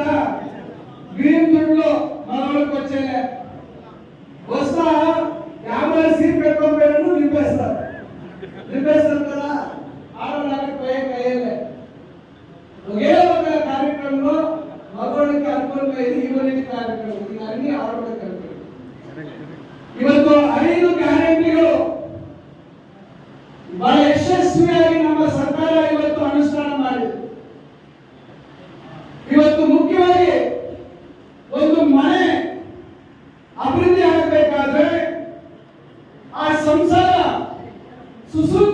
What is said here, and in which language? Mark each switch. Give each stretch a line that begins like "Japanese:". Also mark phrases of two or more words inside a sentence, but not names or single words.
Telugu: బియ్యం దుడ్లో మనోళ్ళకి వచ్చేలే, వస్తా 50 సీట్ పెట్టుకోకపోయినా నింపేస్తారు కదా, ఆడవాళ్ళకి పోయేలే. ఒకే ఒక కార్యక్రమంలో మగవాళ్ళకి అనుకూలమైంది ఇవన్నీ కార్యక్రమం, ఇవన్నీ ఆడవాళ్ళకి అనుకూలం.
Kannada: ಇವತ್ತು 5 ಗ್ಯಾರಂಟಿಗಳು ಬಹಳ ಯಶಸ್ವಿಯಾಗಿ ನಮ್ಮ ಸರ್ಕಾರ ಇವತ್ತು ಅನುಷ್ಠಾನ ಮಾಡಿದೆ. ಇವತ್ತು ಮುಖ್ಯವಾಗಿ ಒಂದು ಮನೆ ಅಭಿವೃದ್ಧಿ ಆಗಬೇಕಾದ್ರೆ ಆ ಸಂಸಾರ